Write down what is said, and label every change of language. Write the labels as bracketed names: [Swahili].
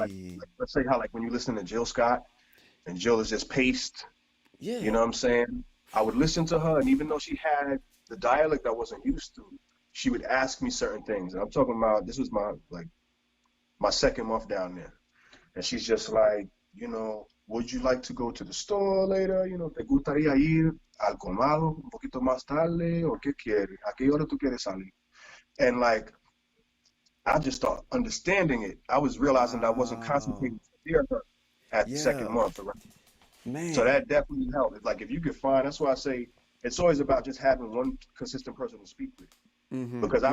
[English] like let's say how like when you listen to Jill Scott and Jill is just paced, you Yeah. know what I'm saying? I would listen to her, and even though she had the dialect I wasn't used to, she would ask me certain things. And I'm talking about this was my second month down there. And she's just like, you know, would you like to go to the store later? You know, [Spanish] ¿te gustaría ir al colmado un poquito más tarde? ¿O qué quieres? ¿A qué hora tú quieres salir? [English] And like, I just start understanding it. I was realizing that I wasn't Wow. concentrating to hear her at the second Yeah. month. Right? So Man. that definitely helped. It's like if you could find, that's why I say it's always about just having one consistent person to speak with. Mm-hmm. Because I